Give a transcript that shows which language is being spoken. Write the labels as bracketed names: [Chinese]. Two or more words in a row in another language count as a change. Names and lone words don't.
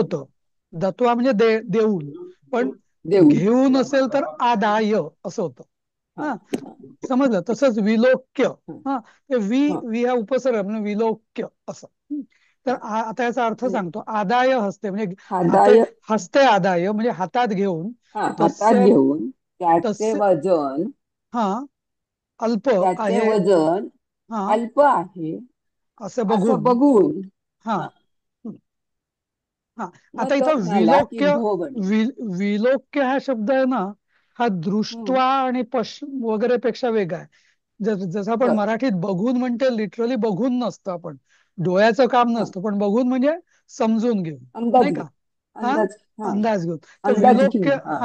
[Marathi] होतं. दत्वा म्हणजे देऊन. पण देऊन. घेऊन असेल तर आदाय असं होतं. हा हा. हा समजलं? तसंच विलोक्य. हा हा. ते हा वी हा उपसर्ग म्हणजे विलोक्य असं. तर हा. आता याचा अर्थ म्हणजे सांगतो. आदाय हस्ते म्हणजे आदाय. हस्ते आदाय म्हणजे हातात घेऊन. हा, हातात तस्य घेऊन त्याचे तस्य वजन. हा अल्प त्याचे आहे. वजन हा. अल्प आहे असं असं बघून. बघून. हा. हा. हा. मग आता तो इथं म्हणाला की विलोक्य. भोवणी. वि, विलोक्य हा शब्द आहे ना, हा हम्म. दृष्ट्वा आणि वगैरे पेक्षा वेगळा आहे. जसं आपण बर. मराठीत बघून म्हणते, लिटरली बघून नसतं. आपण डोळ्याचं काम हा. नसतं, पण बघून म्हणजे समजून घेऊन. अंदाज नाही घे. का? हा. अंदाज. हा. अंदाज घेऊन. तर अंदाज विलोक्य. घेऊन. हा.